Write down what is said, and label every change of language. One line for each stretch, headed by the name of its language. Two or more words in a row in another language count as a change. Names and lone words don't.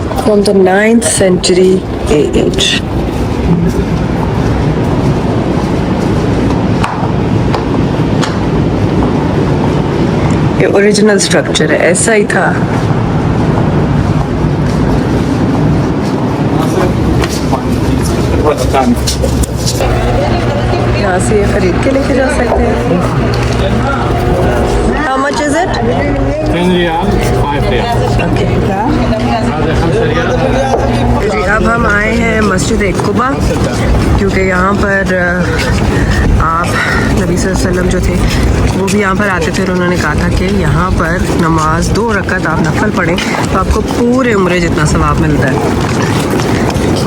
English: from the 9th century AH.
Hindi: ये
English: original structure
Hindi: है, ऐसा ही था। यहाँ से ये खरीद के लेके जा सकते हैं।
English: How much is it? 10 riyal, 5 riyal.
Hindi: जी अब हम आए हैं मस्जिद कुबा, क्योंकि यहाँ पर आप नबी
Arabic: صلى الله عليه وسلم
Hindi: जो थे वो भी यहाँ पर आते थे और उन्होंने कहा था कि यहाँ पर नमाज 2 रकात आप नफल पढ़ें तो आपको पूरे उम्रे जितना सवाब मिलता है।